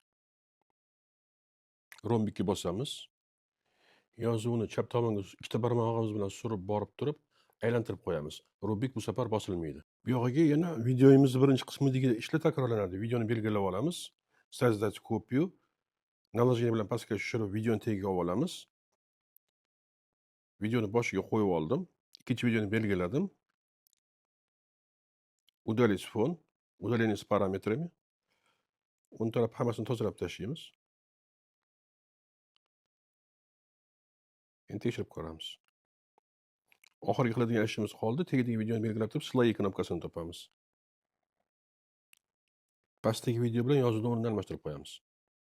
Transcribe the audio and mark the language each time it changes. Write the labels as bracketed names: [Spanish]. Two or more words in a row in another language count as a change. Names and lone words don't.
[Uzbek] Rombikka bosamiz. Yozuvni chap tomonga ikkita barmog'imiz bilan surib borib turib, aylantirib qo'yamiz. Rombik bu safar bosilmaydi. Bu yog'iga yana videomiz birinchi qismidagi ishlar takrorlanadi. Videoni belgilab olamiz. [Russian] Создать копию. Наложение [Uzbek] bilan pastga tushirib videoni tagiga olamiz. Videoni boshiga qo'yib oldim. Ikkinchi videoni belgiladim. [Russian] Удалить фон, удаление с параметрами. [Uzbek] O'ng taraf hammasini tozalab tashlaymiz. Endi tekshirib ko'ramiz. Oxirgi qiladigan ishimiz qoldi. Tagidagi videoni belgilab turib, slay knopkasini topamiz. Pastdagi video bilan yozuvni o'rnini almashtirib qo'yamiz.